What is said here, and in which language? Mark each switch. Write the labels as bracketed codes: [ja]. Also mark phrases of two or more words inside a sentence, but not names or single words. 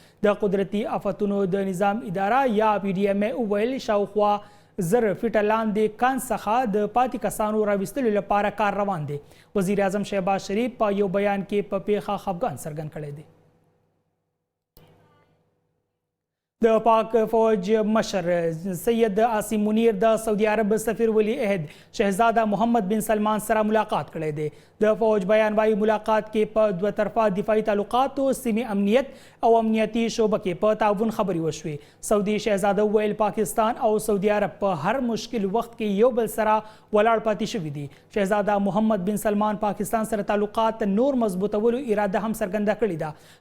[ps] د قدرتي آفتونو د نظام اداره یا PDMA ویل شاوخوا 1000 فیټه لاندې کان څخه د پاتې کسانو راویستلو لپاره کار روان دی. وزیر اعظم شهباز شریف په یو بیان کې په پیښه خفګان څرګند کړی دی. د پاک فوج مشر سید عاصم منیر د سعودي عرب سفیر ولی عہد شہزادہ محمد بن سلمان سره ملاقات کړی دی. د فوج بیان وايي ملاقات کې په دوه طرفه دفاعي تعلقاتو سیمې امنیت او امنیتي شعبه کې په تعاون خبرې وشوې. سعودي شهزاده ویل پاکستان او سعودي عرب په هر مشکل وخت کې یو بل سره ولاړ پاتې شوي دي. شهزاده محمد بن سلمان پاکستان سره تعلقات نور مضبوطولو اراده هم څرګنده کړې ده.